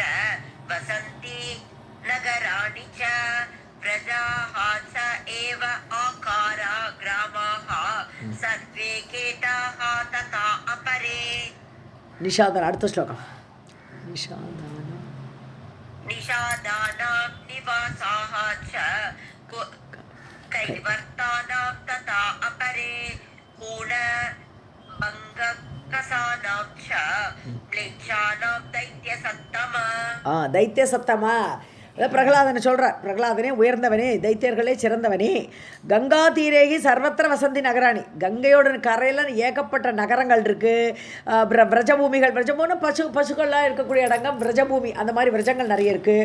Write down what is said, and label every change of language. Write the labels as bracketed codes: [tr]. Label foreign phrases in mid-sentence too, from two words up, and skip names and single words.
[sa] वसन्ति नगराणि च प्रजाः च एव आकारा ग्रामाः सर्वे कीटाः तथा अपरे. [ta] निषादन அடுத்த ஸ்லோகம். [sa] निषादानां निवासाः च कैवर्तानां तथा अपरे कूण भंग कसानां च म्लेच्छानां दैत्यसत्तमा. [ta] दैत्यसत्तमा அதாவது பிரகலாதனை சொல்கிறார். பிரகலாதனே உயர்ந்தவனே, தைத்தியர்களே சிறந்தவனே, [sa] गङ्गा तीरेहि सर्वत्र वसन्ति नगराणि, [ta] கங்கையோட கரையில் ஏகப்பட்ட நகரங்கள் இருக்குது. விரஜபூமிகள், விரஜபூமினா பசுக்கள்லாம் இருக்கக்கூடிய இடங்கள் விரஜபூமி, அந்த மாதிரி விரஜங்கள் நிறைய இருக்குது.